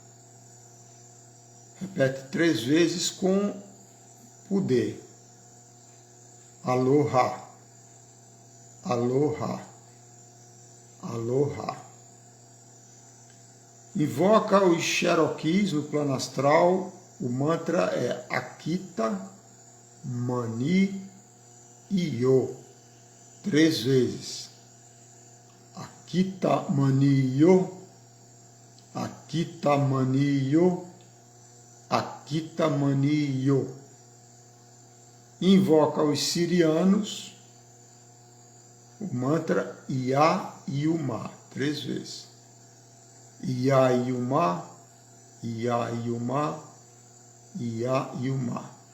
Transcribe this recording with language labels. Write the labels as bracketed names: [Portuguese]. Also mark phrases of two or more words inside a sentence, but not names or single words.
[Portuguese] Repete 3 vezes com poder. Aloha, Aloha, Aloha. Invoca os Cherokees no plano astral. O mantra é Akita Mani Iyo. 3 vezes. Akita Mani Iyo, Akita Mani Iyo, Akita Mani Iyo. Invoca os sirianos. O mantra Ia Yuma. 3 vezes. Ia Yuma, Ia Yuma, Ia Yuma.